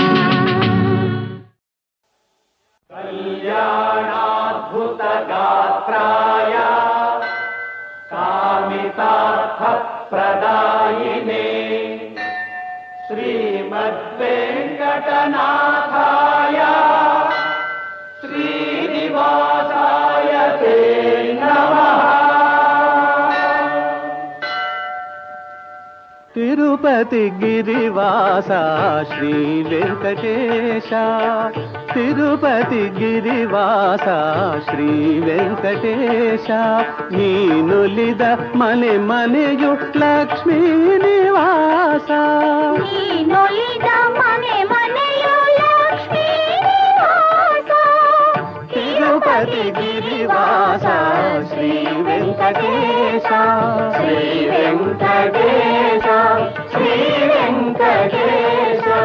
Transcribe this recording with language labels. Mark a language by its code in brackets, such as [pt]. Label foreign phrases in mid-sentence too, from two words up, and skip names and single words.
[sa] ಕಲ್ಯಾಣಾದ್ಭುತ ಗಾತ್ರಾಯ ಕಾಮಿತಾರ್ಥ ಪ್ರದಾಯಿನೇ ಶ್ರೀಮದ್ವೆಂಕಟನಾಥಾಯ ಶ್ರೀನಿವಾಸಾಯ [kn] ತಿರುಪತಿ ಗಿರಿವಾಸ ಶ್ರೀ ವೆಂಕಟೇಶ, ತಿರುಪತಿ ಗಿರಿವಾಸ ಶ್ರೀ ವೆಂಕಟೇಶ, ನೀನುಲಿದ ಮನೆ ಮನೆಯು ಲಕ್ಷ್ಮೀ ನಿವಾಸ, ನೀನುಲಿದ ಮನೆ ಮನೆಯು ಲಕ್ಷ್ಮೀ ನಿವಾಸ, ತಿರುಪತಿ ಗಿರಿವಾಸ ಶ್ರೀ ವೆಂಕಟೇಶ, ಶ್ರೀ ವೆಂಕಟೇಶ, ಶ್ರೀ ವೆಂಕಟೇಶ.